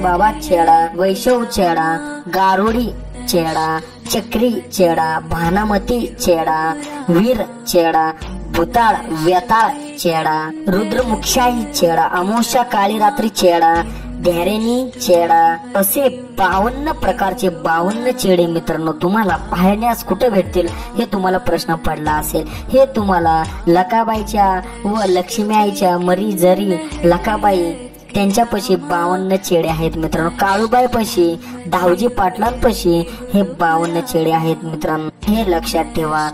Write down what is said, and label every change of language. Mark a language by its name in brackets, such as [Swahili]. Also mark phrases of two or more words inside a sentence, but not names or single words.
[Marathi] बाबा चेडा, वैशव चेडा, गारुडी चेडा, चक्री चेडा, भानामती चेडा, वीर चेडा, भूताळ वेताळ चेडा, रुद्रमुक्षाई चेडा, अमोशा काळी रात्री चेडा, धैर्यनी चेडा, असे 52 प्रकारचे 52 चेडे मित्रांनो तुम्हाला पाहण्यास कुठे भेटतील हे तुम्हाला प्रश्न पडला असेल। हे तुम्हाला लकाबाईच्या व लक्ष्मी आईच्या मरी जरी लकाबाई त्यांच्यापाशी 52 चेडे आहेत मित्रांनो। काळूबाई पाशी, धावजी पाटलांपाशी हे 52 चेडे आहेत मित्रांनो, हे लक्षात ठेवा।